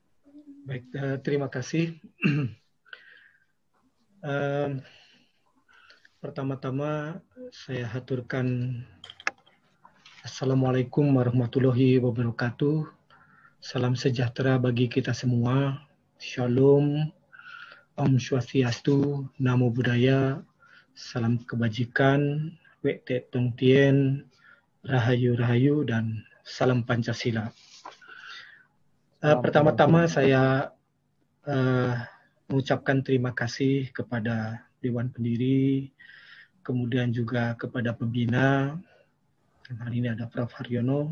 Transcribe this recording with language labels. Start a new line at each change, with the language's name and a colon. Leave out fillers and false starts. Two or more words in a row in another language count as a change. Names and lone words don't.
Indonesian: Baik, terima kasih. Pertama-tama saya haturkan
Arabic: السلام عليكم ورحمة الله وبركاته.
Indonesian: Salam sejahtera bagi kita semua. Shalom, Om Swastiastu, Namo Buddhaya, salam kebajikan, Wek Tet Tong Tien, Rahayu Rahayu, dan salam Pancasila. Pertama-tama saya mengucapkan terima kasih kepada Dewan Pendiri, kemudian juga kepada pembina. Hari ini ada Prof. Haryono.